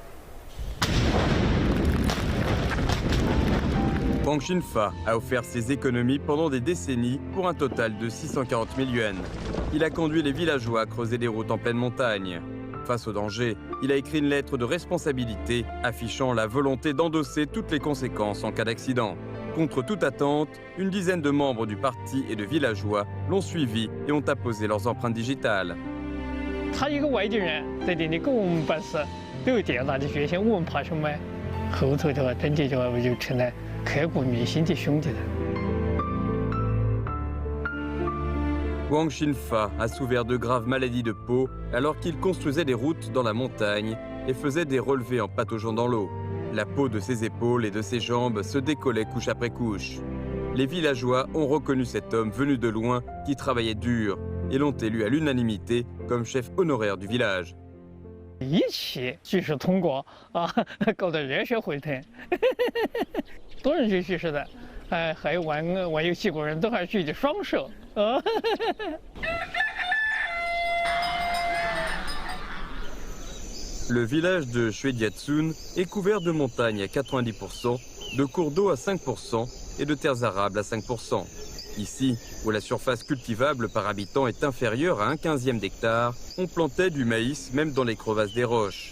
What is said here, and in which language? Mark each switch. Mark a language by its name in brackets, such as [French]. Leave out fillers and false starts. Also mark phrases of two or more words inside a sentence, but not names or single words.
[French] Wang Xinfa a offert ses économies pendant des décennies pour un total de 640 000 yuans. Il a conduit les villageois à creuser des routes en pleine montagne. Face au danger, il a écrit une lettre de responsabilité affichant la volonté d'endosser toutes les conséquences en cas d'accident. Contre toute attente, une dizaine de membres du parti et de villageois l'ont suivi et ont apposé leurs empreintes digitales. [Chinese] 他一个外地人在这里跟我们办事，都有这样大的决心，我们怕什么？后头的话，真的就成了刻骨铭心的兄弟了。 [French] Wang Xinfa a souffert de graves maladies de peau alors qu'il construisait des routes dans la montagne et faisait des relevés en pataugeant dans l'eau. La peau de ses épaules et de ses jambes se décollait couche après couche. Les villageois ont reconnu cet homme venu de loin qui travaillait dur et l'ont élu à l'unanimité comme chef honoraire du village. [Chinese] 一起举手通过啊，搞得热血沸腾，多人举手的，还有玩游戏过人都还举着双手啊。 [French] Le village de Shuijiazun est couvert de montagnes à 90%, de cours d'eau à 5% et de terres arables à 5%. Ici, où la surface cultivable par habitant est inférieure à 1/15 d'hectare, on plantait du maïs même dans les crevasses des roches.